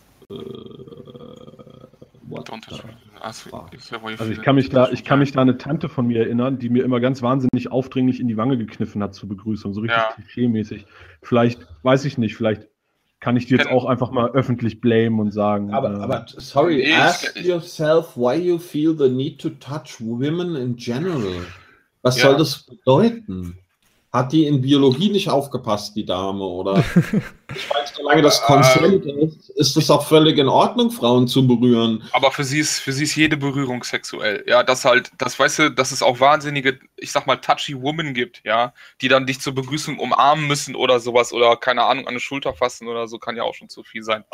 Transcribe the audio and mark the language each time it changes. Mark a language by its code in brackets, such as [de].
[de] Ich kann mich da an eine Tante von mir erinnern, die mir immer ganz wahnsinnig aufdringlich in die Wange gekniffen hat zur Begrüßung, so richtig klischee-mäßig. Vielleicht, weiß ich nicht, vielleicht kann ich die jetzt auch einfach mal öffentlich blamen und sagen. [en] Ask yourself, why you feel the need to touch women in general. [de] Was soll das bedeuten? Hat die in Biologie nicht aufgepasst, die Dame, oder? Ich weiß, solange das Konsent ist es auch völlig in Ordnung, Frauen zu berühren. Aber für sie ist jede Berührung sexuell. Ja, weißt du, dass es auch wahnsinnige, ich sag mal, [en] touchy women [de] gibt, ja, die dann dich zur Begrüßung umarmen müssen oder sowas, oder keine Ahnung, an die Schulter fassen oder so, kann ja auch schon zu viel sein.